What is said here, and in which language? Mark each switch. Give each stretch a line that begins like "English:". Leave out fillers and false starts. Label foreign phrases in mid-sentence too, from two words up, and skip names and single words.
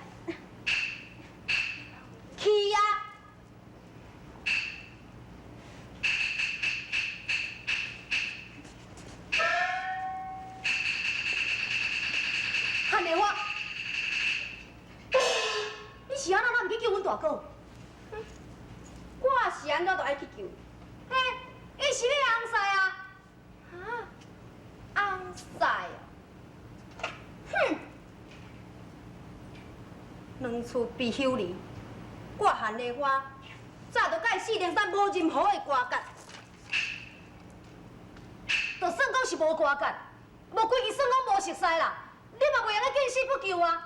Min Nan Chinese: 去啊！汉丽花，你是安怎毋去救阮大哥？我是安怎都爱去救。嘿，伊是你翁婿啊？啊，翁婿啊？哼！两厝必休离，我汉丽花早就甲伊四顶山无任何的瓜葛，就算讲是无瓜葛，无规矩算讲无熟识啦，你嘛袂用咧见死不救啊！